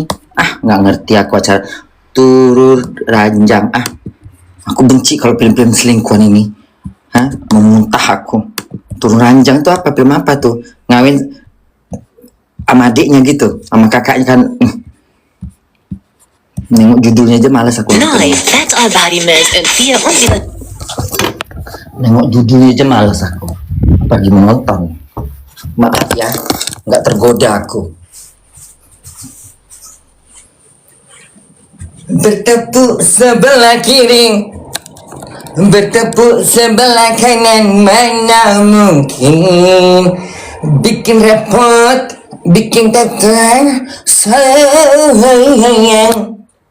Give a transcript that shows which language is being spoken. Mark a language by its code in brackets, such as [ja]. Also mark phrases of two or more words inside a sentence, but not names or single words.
[id] Nggak ngerti aku acara turun ranjang. Aku benci kalau film-film selingkuhan ini. Memuntah aku. Turun ranjang tuh apa? Film apa tuh? Ngawin sama adiknya gitu, sama kakaknya kan. Nengok judulnya aja malas aku. Neu, that's all body mist und wir und wieder. Nengok judulnya aja malas aku. Apalagi menonton. Maaf ya, nggak tergoda aku. Bertepuk sebelah kiri, bertepuk sebelah kanan, mana mungkin bikin repot, bikin teteh sayang.